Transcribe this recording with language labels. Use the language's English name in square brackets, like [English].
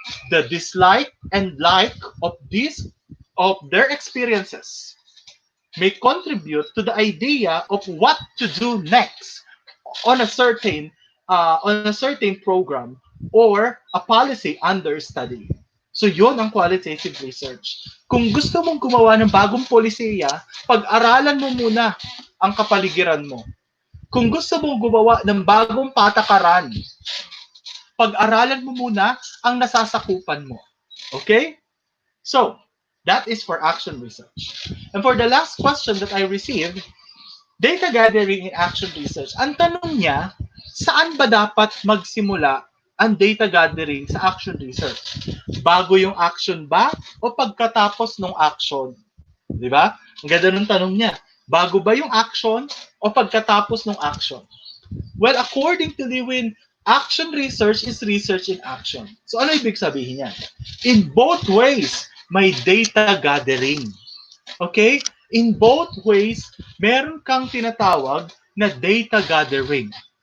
[English] The dislike and like of their experiences may contribute to the idea of what to do next on a certain program or a policy under study. [Filipino] So yon ang qualitative research. Kung gusto mong gumawa ng bagong polisiya, pag-aralan mo muna ang kapaligiran mo. Kung gusto mong gumawa ng bagong patakaran, pag-aralan mo muna ang nasasakupan mo. [English] Okay? So, that is for action research. And for the last question that I received, data gathering in action research, [Filipino] ang tanong niya, saan ba dapat magsimula ang data gathering sa action research? Bago yung action ba o pagkatapos ng action? Di ba? Ang ganda ng tanong niya. Bago ba yung action o pagkatapos ng action? [English] Well, according to Lewin, action research is research in action. [Filipino] So ano ibig sabihin yan? [English] In both ways, [Filipino] may data gathering. Okay? [English] In both ways, [Filipino] meron kang tinatawag na data gathering.